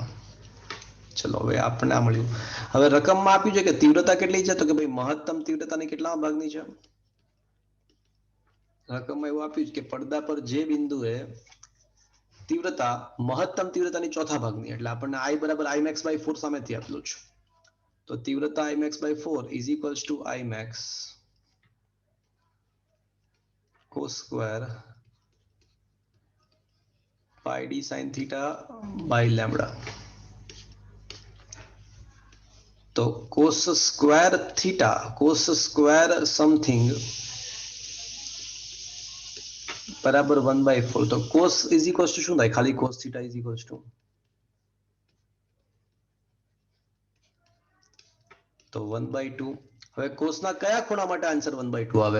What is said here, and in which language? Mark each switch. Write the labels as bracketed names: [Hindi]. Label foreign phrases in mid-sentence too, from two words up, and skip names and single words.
[Gujarati] ચલો હવે આપણને આ મળ્યું. હવે રકમમાં આપ્યું છે કે તીવ્રતા કેટલી છે? તો કે ભાઈ મહત્તમ તીવ્રતાની કેટલા ભાગની છે? રકમમાં એવું આપ્યું છે કે પડદા પર જે બિંદુએ તીવ્રતા મહત્તમ તીવ્રતાની ચોથા ભાગની, એટલે આપણને I બરાબર I max by 4 સામેથી આપેલું છે. તો તીવ્રતા I max by 4 [English] is equals to [Gujarati] I max cos [English] square pi [Gujarati] d sin [English] theta by lambda. [Gujarati] તો cos [English] square theta, [Gujarati] cos [English] square something [Gujarati] બરાબર 1/4 તો cos [English] is equals to [Gujarati] શું થાય ખાલી cos થીટા [English] is equals to [Gujarati] તો 1/2 હવે cos ના કયા ખૂણા માટે આન્સર 1/2 આવે